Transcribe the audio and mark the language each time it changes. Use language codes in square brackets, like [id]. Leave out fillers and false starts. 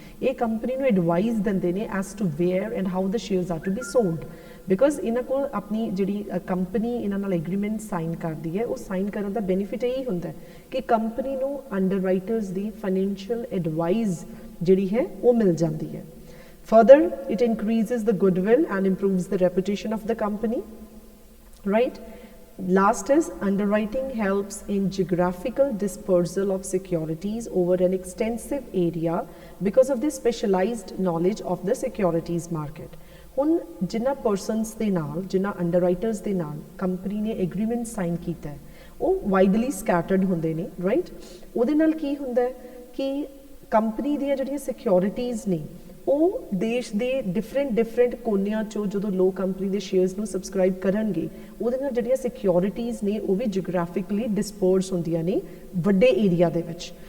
[pa] ਇਹ ਕੰਪਨੀ ਨੂੰ ਐਡਵਾਈਸ ਦਿੰਦੇ ਨੇ [en] as to where and how the shares are to be sold, [pa] because ਇਹਨਾਂ ਕੋਲ ਆਪਣੀ ਜਿਹੜੀ ਕੰਪਨੀ ਇਹਨਾਂ ਨਾਲ ਐਗਰੀਮੈਂਟ ਸਾਈਨ ਕਰਦੀ ਹੈ ਉਹ ਸਾਈਨ ਕਰਨ ਦਾ ਬੈਨੀਫਿਟ ਇਹੀ ਹੁੰਦਾ ਕਿ ਕੰਪਨੀ ਨੂੰ ਅੰਡਰਰਾਈਟਰਸ ਦੀ ਫਾਈਨੈਂਸ਼ੀਅਲ ਐਡਵਾਈਸ ਜਿਹੜੀ ਹੈ ਉਹ ਮਿਲ ਜਾਂਦੀ ਹੈ। [en] Further it increases the goodwill and improves the reputation of the company, right? Last is underwriting helps in geographical dispersal of securities over an extensive area because of the specialized knowledge of the securities market. [pa] ਹੁਣ ਜਿਨ੍ਹਾਂ persons ਦੇ ਨਾਲ ਜਿਨ੍ਹਾਂ ਅੰਡਰਰਾਈਟਰਸ ਦੇ ਨਾਲ company ਨੇ agreement sign ਕੀਤਾ ਹੈ ਉਹ ਵਾਈਡਲੀ ਸਕੈਟਰਡ ਹੁੰਦੇ ਨੇ, ਰਾਈਟ? ਉਹਦੇ ਨਾਲ ਕੀ ਹੁੰਦਾ ਹੈ ਕਿ ਕੰਪਨੀ ਦੀਆਂ ਜਿਹੜੀਆਂ ਸਿਕਿਉਰਿਟੀਜ਼ ਨੇ ਉਹ ਦੇਸ਼ ਦੇ ਡਿਫਰੈਂਟ ਕੋਨਿਆਂ 'ਚੋਂ ਜਦੋਂ ਲੋਕ ਕੰਪਨੀ ਦੇ ਸ਼ੇਅਰਸ ਨੂੰ ਸਬਸਕ੍ਰਾਈਬ ਕਰਨਗੇ ਉਹਦੇ ਨਾਲ ਜਿਹੜੀਆਂ ਸਿਕਿਉਰਿਟੀਜ਼ ਨੇ ਉਹ ਵੀ ਜਿਓਗ੍ਰਾਫਿਕਲੀ ਡਿਸਪਰਸ ਹੁੰਦੀਆਂ ਨੇ ਵੱਡੇ ਏਰੀਆ ਦੇ ਵਿੱਚ।